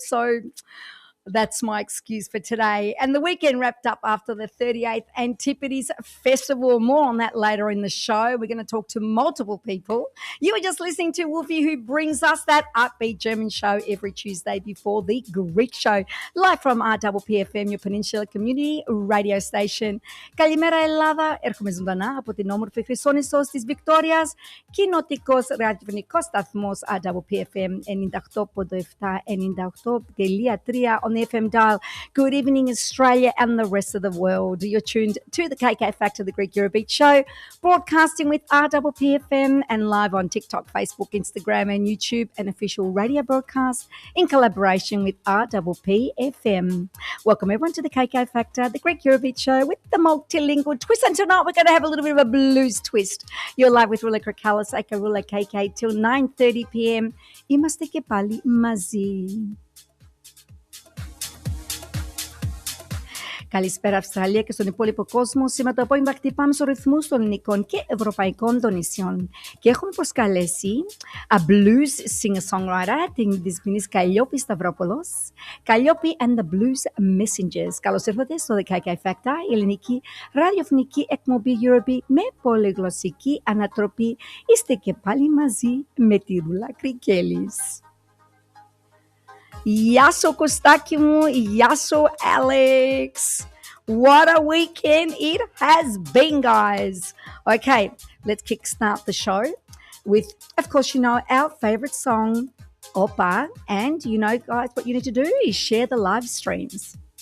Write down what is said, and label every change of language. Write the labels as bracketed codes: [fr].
[en] So that's my excuse for today. And the weekend wrapped up after the 38th Antipodes Festival. More on that later in the show. We're going to talk to multiple people. You were just listening to Wolfie, who brings us that upbeat German show every Tuesday before the Greek show. Live from RPPFM, your Peninsula Community Radio Station. [el] Καλημέρα Ελλάδα. Έρχομαι ζωντανά από την όμορφη Χρυσόνησος της Βικτόριας. Κοινοτικός ραδιοφωνικός σταθμός RPPFM 98.7, 98.3 on the FM dial. [en] Good evening, Australia and the rest of the world. You're tuned to the KK Factor, the Greek Eurobeat show, broadcasting with RPPFM and live on TikTok, Facebook, Instagram, and YouTube, an official radio broadcast in collaboration with RPPFM. Welcome everyone to the KK Factor, the Greek Eurobeat show with the multilingual twist. And tonight we're going to have a little bit of a blues twist. You're live with Roula Krikellis, aka Roula KK, till 9:30 p.m. [el] Είμαστε και πάλι μαζί. Καλησπέρα Αυστραλία και στον υπόλοιπο κόσμο. Σήμερα το απόγευμα χτυπάμε στους ρυθμούς των ελληνικών και ευρωπαϊκών των νησιών. Και έχουμε προσκαλέσει a blues singer-songwriter, την δυσμηνής Καλλιόπη Σταυρόπουλος. [en] Καλλιόπη and the Blues Messengers. [el] Καλώς ήρθατε στο The KK Factor, η ελληνική ραδιοφωνική εκπομπή Eurobeat με πολυγλωσσική ανατροπή. Είστε και πάλι μαζί με τη Roula Krikellis. Γεια σου Κωστάκη μου, γεια σου Alex. [en] What a weekend it has been, guys. Okay, let's kickstart the show with, of course, you know, our favorite song, Opa. And you know, guys, what you need to do is share the live streams.